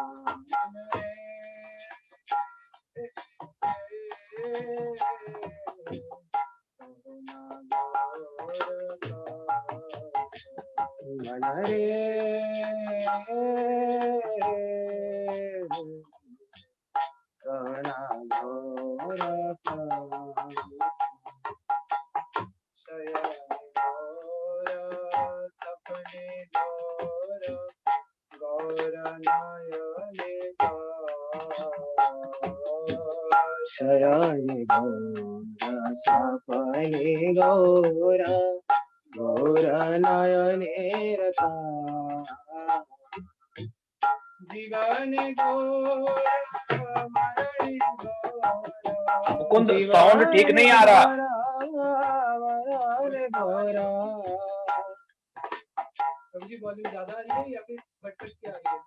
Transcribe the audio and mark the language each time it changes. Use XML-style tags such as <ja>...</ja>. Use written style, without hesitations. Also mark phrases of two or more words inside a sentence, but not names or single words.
<bn>মন রে কহনা গৌর কা শয়নে গৌর স্বপনে গৌর গৌর নয়নে শয়নে গৌর স্বপনে গৌর গৌর নয়নে রতা জীবন গৌর মরণ</bn> <hi>मुकुंद साउंड ठीक नहीं आ रहा। जी वॉल्यूम ज्यादा आ रही है या फिर घट के आ रही है?</hi>